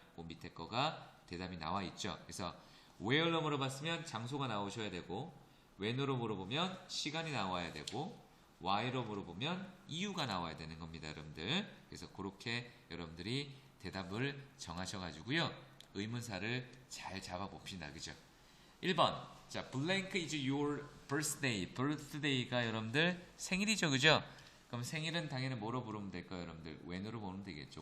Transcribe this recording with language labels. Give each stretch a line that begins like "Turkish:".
Korean: 그 밑에 거가 대답이 나와 있죠. 그래서 where로 물어봤으면 장소가 나오셔야 되고, when으로 물어보면 시간이 나와야 되고, why로 물어보면 이유가 나와야 되는 겁니다, 여러분들. 그래서 그렇게 여러분들이 대답을 정하셔가지고요. 의문사를 잘 잡아봅시다. 그죠? 1번.
English: 자, blank is your birthday.
Korean: birthday가 여러분들 생일이죠. 그죠? 그럼 생일은 당연히 뭐로 부르면 될까요, 여러분들? when으로 부르면 되겠죠.